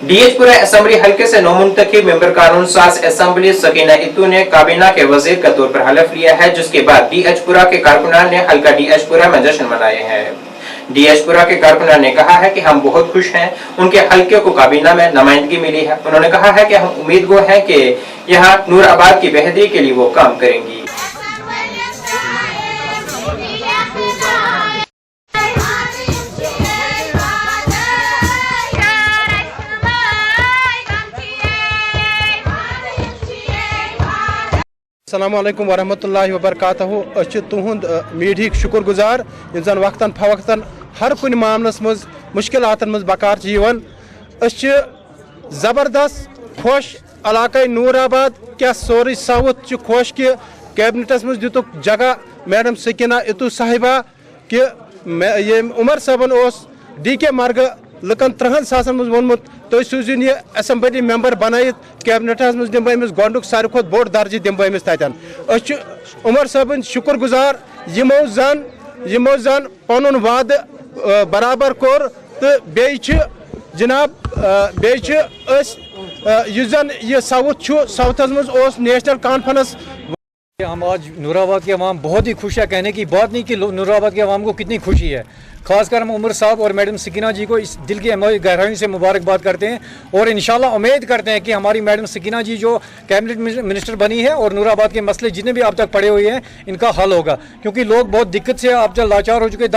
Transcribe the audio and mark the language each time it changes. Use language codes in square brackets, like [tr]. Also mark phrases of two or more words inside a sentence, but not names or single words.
[ur] ڈی ایچ پورہ اسمبلی حلقے سے نو منتخب ممبر قانون ساز اسمبلی سکینہ ایتو نے کابینہ کے وزیر کے طور پر حلف لیا ہے، جس کے بعد ڈی ایچ پورہ کے کارکنان نے حلقہ ڈی ایچ پورہ میں جشن منائے ہیں. ڈی ایچ پورہ کے کارکنان نے کہا ہے کہ ہم بہت خوش ہیں، ان کے حلقے کو کابینہ میں نمائندگی ملی ہے. انہوں نے کہا ہے کہ ہم امیدوار ہیں کہ یہاں نورآباد کی بہتری کے لیے وہ کام کریں گی. [ar] السلام عليكم ورحمة الله وبركاته. [ks] तुहद मीडिया शुक्र गुजार जन वक्तन फवक्तन हर कुन मामलस मज मुश्किलातन मज बकार जबरदस्त खुश इलाका नूराबाद क्या सोरी साउथ खुश कि कैबिनेटस मज दितुक जगह मैडम सकीना इत्तू साहिबा कि उमर साहबन DK मार्ग लुकन 30 सासन मज वोनमुत तुम सूजिन यह [en] assembly member [ks] बनाइत कैबिनेटस मज दिम बह गोडुक सारे खुद बोड़ दर्जे दिम बह तन। उमर साहबन शुक्र गुजार यमो जन पनुन वाद बराबर कोर तो बेच जनाब जन यह साउथ मज नेशनल कॉन्फ्रेंस। [ur] ہم آج نورآباد کے عوام بہت ہی خوش ہے۔ کہنے کی بات نہیں کہ نورآباد کے عوام کو کتنی خوشی ہے. خاص کر ہم عمر صاحب اور میڈم سکینہ جی کو اس دل کی گہرائی سے مبارکباد کرتے ہیں اور ان شاء اللہ امید کرتے ہیں کہ ہماری میڈم سکینہ جی جو [en] cabinet minister [ur] بنی ہے اور نورآباد کے مسئلے جتنے بھی اب تک پڑے ہوئے ہیں ان کا حل ہوگا، کیونکہ لوگ بہت دقت سے اب تک لاچار ہو چکے.